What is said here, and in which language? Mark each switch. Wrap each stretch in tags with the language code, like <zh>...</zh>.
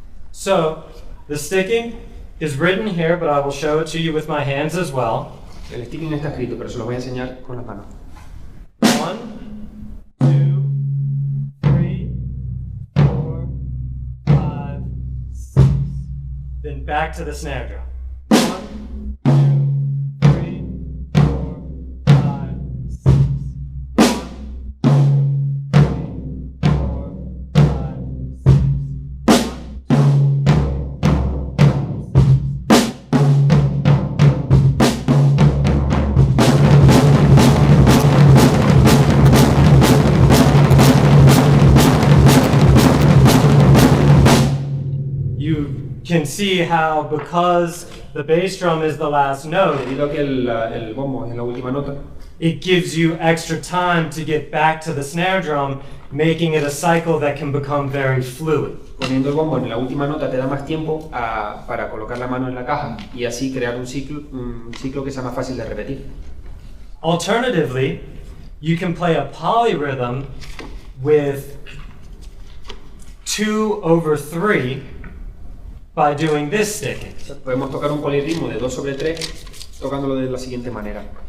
<en>So the sticking is written here, but I will show it to you with my hands as well.</en> <es>El sticking está escrito, pero se los voy a enseñar con las manos.</es> <en>1, 2, 3, 4, 5, 6. Then back to the snare drum. 1, 2, 3, 4, 5, 6. 1, 2, 3, 4, 5, 6. 1, 2, 3, 4, 5, 6. can see how, because the bass drum is the last note,</en> <es>Debido a que el bombo es la última nota,</es> <en>it gives you extra time to get back to the snare drum, making it a cycle that can become very fluid.</en> <es>poniendo el bombo en la última nota te da más tiempo para colocar la mano en la caja y así crear un ciclo que sea más fácil de repetir.</es> <en>Alternatively, you can play a polyrhythm with 2/3 by doing this sticking.</en> <es>Podemos tocar un polirritmo de 2/3 tocándolo de la siguiente manera.</es>